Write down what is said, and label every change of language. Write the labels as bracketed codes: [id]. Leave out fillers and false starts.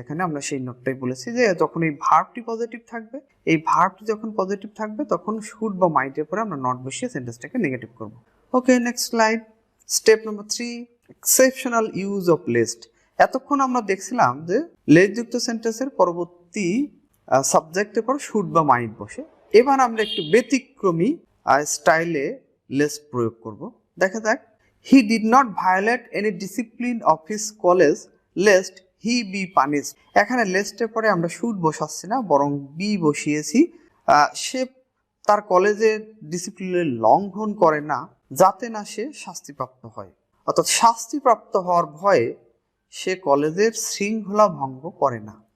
[bn] এখানে আমরা সেই নোটটাই বলেছি যে যখন এই ভার্বটি পজিটিভ থাকবে, এই ভার্বটি যখন পজিটিভ থাকবে তখন শুড বা মাইটের পরে আমরা নট বসিয়ে সেন্টেন্সটাকে নেগেটিভ করব। ওকে, next slide. [en] Step number 3, exceptional use of lest. [bn] এতক্ষণ আমরা দেখছিলাম যে লেস যুক্ত সেন্টেন্সের পরবর্তী সাবজেক্টের পর শুড বা মাইট বসে। এবার আমরা একটু ব্যতিক্রমী স্টাইলে লেস্ট প্রয়োগ করব। দেখা যাক। [en] He did not violate any discipline of his college lest he be punished. [bn] এখানে লেস্টের পরে আমরা শুড বসাচ্ছি না, বরং বি বসিয়েছি। সে তার কলেজের ডিসিপ্লিনের লঙ্ঘন করে না, যাতে না সে শাস্তিপ্রাপ্ত হয়। অর্থাৎ শাস্তিপ্রাপ্ত হওয়ার ভয়ে সে কলেজের শৃঙ্খলা ভঙ্গ করে না।